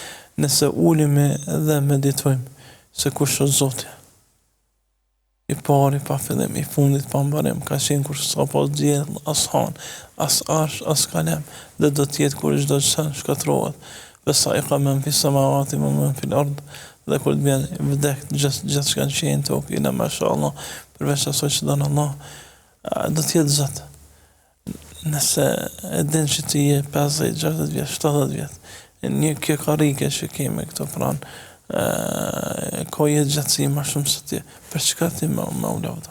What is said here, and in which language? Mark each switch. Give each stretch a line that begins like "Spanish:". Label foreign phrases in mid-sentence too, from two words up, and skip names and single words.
Albanian: Nëse ulemi dhe meditojmë se kush është Zoti. i pari pa fillim, i fundit pa mbarim, ka qenë kur s'ka pas diell, as han, as arsh, as kalem, dhe do t'jetë kur çdo gjë shkatrohet.
Arabic: فصعق من في السماوات ومن في الأرض,
Albanian: dhe kur të bjen vdek gjithë çka qenë tokë,
Arabic: إلا ما شاء الله,
Albanian: përveç asaj që don Allah, do t'jetë Zot. Nëse e din që ti je 50, 60 vjet, 70 vjet, një kjo karike që kemi këto pranë, ka jetë gjatësi ma shumë se ti, për çka ti ma u lavdo?